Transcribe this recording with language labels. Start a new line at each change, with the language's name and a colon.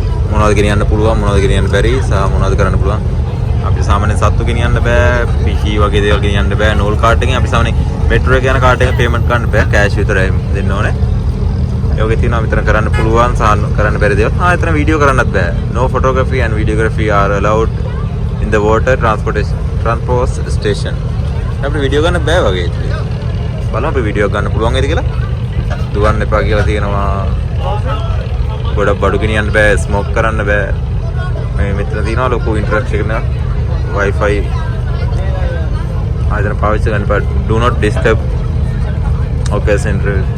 Sinhala: මොනවද ගෙනියන්න පුළුවන් මොනවද ගෙනියන්න බැරි සහ මොනවද කරන්න පුළුවන්. අපිට සාමාන්‍ය සත්තු ගෙනියන්න බෑ, පිහි වගේ දේවල් ගෙනියන්න බෑ. නෝල් කාඩ් එකෙන් අපි සාමාන්‍ය මෙට්‍රෝ එක යන කාඩ් එක පේමන්ට් කරන්න බෑ. කෑෂ් විතරයි දෙන්න ඕනේ. ඒ වගේ තියෙනවා මෙතන කරන්න පුළුවන් සහ කරන්න බැරි දේවල්. එතන වීඩියෝ කරන්නත් බෑ.
English: No photography and videography are allowed in the water transport station.
Sinhala: අපිට වීඩියෝ ගන්න බෑ වගේ. බලමු අපි වීඩියෝ ගන්න පුළුවන් වේද කියලා. දුවන්න එපා කියලා තියෙනවා. ගොඩක් බඩු ගෙනියන්න බෑ, ස්මෝක් කරන්න බෑ. මේ මෙතන තියෙනවා ලොකු ඉන්ටරැක්ෂන් එකක්. Wi-Fi ආයතන පාවිච්චි කරන්න බෑ.
English: Do not disturb. Okay center.